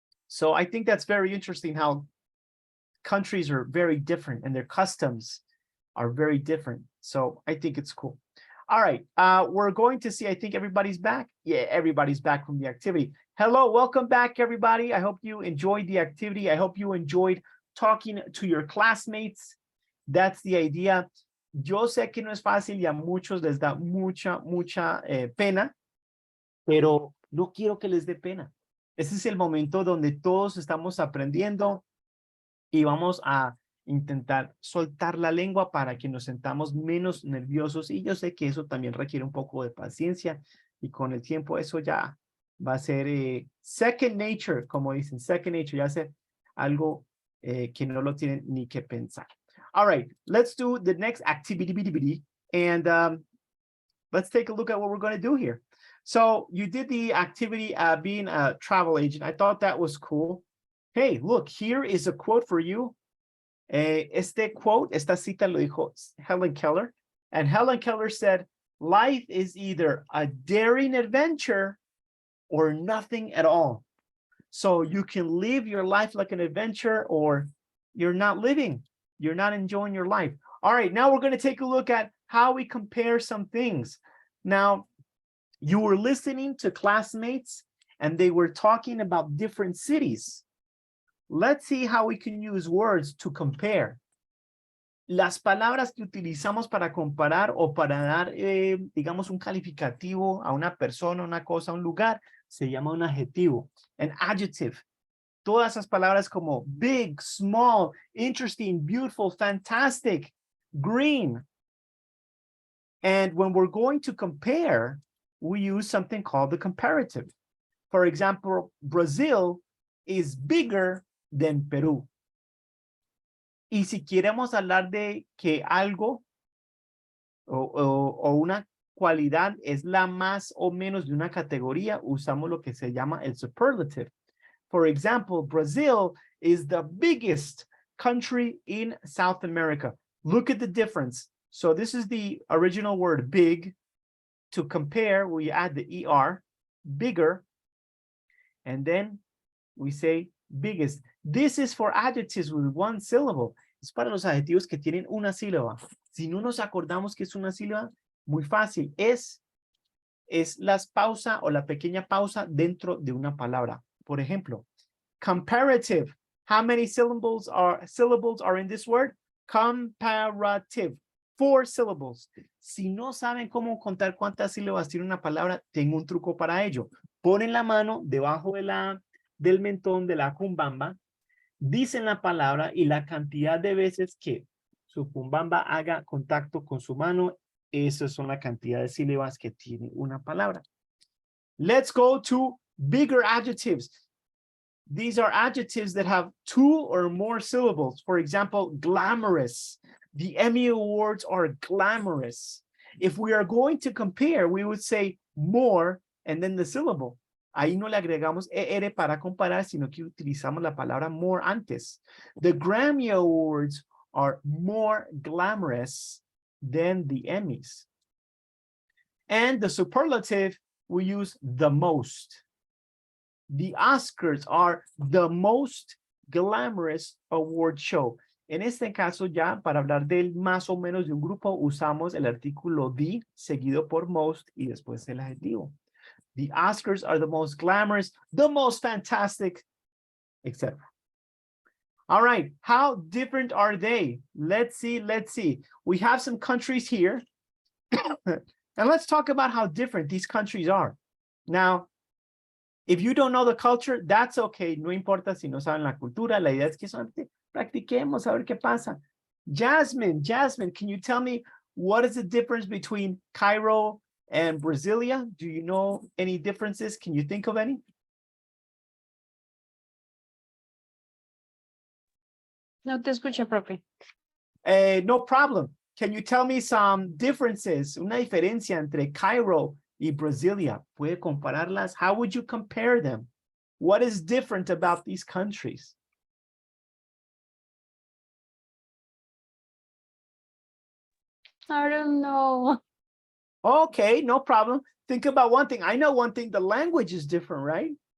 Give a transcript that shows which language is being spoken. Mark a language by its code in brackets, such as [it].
[en] So I think that's very interesting how countries are very different and their customs are very different. So I think it's cool. All right, we're going to see, I think everybody's back. Yeah, everybody's back from the activity. Hello, welcome back, everybody. I hope you enjoyed the activity. I hope you enjoyed talking to your classmates. That's the idea. [es] Yo sé que no es fácil y a muchos les da mucha pena, pero no quiero que les dé pena. Este es el momento donde todos estamos aprendiendo y vamos a intentar soltar la lengua para que nos sentamos menos nerviosos, y yo sé que eso también requiere un poco de paciencia y con el tiempo eso ya va a ser [en] second nature, [es] como dicen, second nature, ya ser algo que no lo tienen ni que pensar. [en] All right, let's do the next activity and let's take a look at what we're going to do here. So you did the activity being a travel agent. I thought that was cool. Hey, look, here is a quote for you. [es] Esta cita lo dijo Helen Keller. [en] And Helen Keller said, life is either a daring adventure or nothing at all. So you can live your life like an adventure, or you're not living. You're not enjoying your life. All right, now we're going to take a look at how we compare some things. Now, You were listening to classmates and they were talking about different cities. Let's see how we can use words to compare. [es] Las palabras que utilizamos para comparar o para dar, digamos, un calificativo a una persona, una cosa, un lugar, se llama un adjetivo, [en] an adjective. [es] Todas esas palabras como [en] big, small, interesting, beautiful, fantastic, green. And when we're going to compare, we use something called the comparative. For example, Brazil is bigger than Peru. [es] Y si queremos hablar de que algo o una cualidad es la más o menos de una categoría, usamos lo que se llama el superlative. [en] For example, Brazil is the biggest country in South America. Look at the difference. So this is the original word big. To compare, we add the ER, bigger, and then we say biggest. This is for adjectives with one syllable. [es] Es para los adjetivos que tienen una sílaba. Si no nos acordamos que es una sílaba, muy fácil. Es la pausa o la pequeña pausa dentro de una palabra. Por ejemplo, comparative. [en] How many syllables are in this word? Comparative. 4 syllables. [es] Si no saben cómo contar cuántas sílabas tiene una palabra, tengo un truco para ello. Ponen la mano debajo del mentón de la cumbamba, dicen la palabra y la cantidad de veces que su cumbamba haga contacto con su mano, esas son la cantidad de sílabas que tiene una palabra. [en] Let's go to bigger adjectives. These are adjectives that have 2 or more syllables. For example, glamorous. The Emmy Awards are glamorous. If we are going to compare, we would say more and then the syllable. [es] Ahí no le agregamos ER para comparar, sino que utilizamos la palabra more antes. [en] The Grammy Awards are more glamorous than the Emmys. And the superlative, we use the most. The Oscars are the most glamorous award show. [es] En este caso ya, para hablar del más o menos de un grupo, usamos el artículo the, seguido por most, y después el adjetivo. [en] The Oscars are the most glamorous, the most fantastic, etc. All right, how different are they? Let's see. We have some countries here. And let's talk about how different these countries are. Now, if you don't know the culture, that's okay. [es] No importa si no saben la cultura. La idea es que solamente practiquemos a ver qué pasa. [en] Jasmine, can you tell me what is the difference between Cairo and Brasilia? Do you know any differences? Can you think of any? [es] No te escucho, profe. [en] No problem. Can you tell me some differences? [es] Una diferencia entre Cairo y Brasilia. ¿Puede compararlas? [en] How would you compare them? What is different about these countries? I don't know. Okay, no problem. Think about one thing. I know one thing, the language is different, right?